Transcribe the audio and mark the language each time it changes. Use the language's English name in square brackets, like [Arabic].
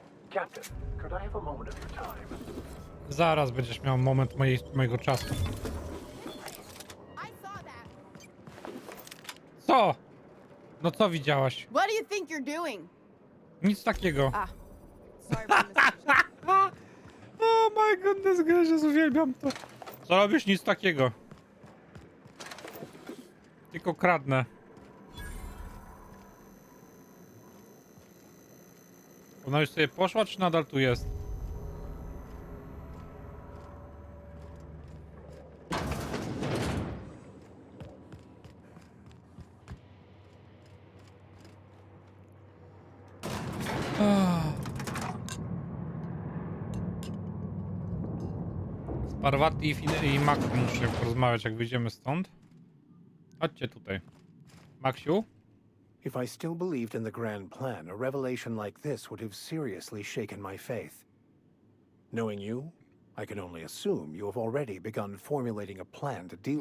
[English] Captain, could I have a moment of your time? [Polish] Zaraz będziesz miał moment mojego czasu. [English] I saw that. [Polish] Co? No co widziałaś? [English] What do you think you're doing? [Polish] Nic takiego. [English] Ah, sorry for the Oh my goodness gracious, [Polish] uwielbiam to. Co robisz? Nic takiego. Tylko kradnę. Ona już sobie poszła, czy nadal tu jest? Z Parvati i Maxiu muszę porozmawiać, jak wyjdziemy stąd. Chodźcie tutaj. Maxiu? [English] If I still believed in the grand plan, a revelation like this would have seriously shaken my faith. Knowing you, I can only assume you have already begun formulating a plan to deal with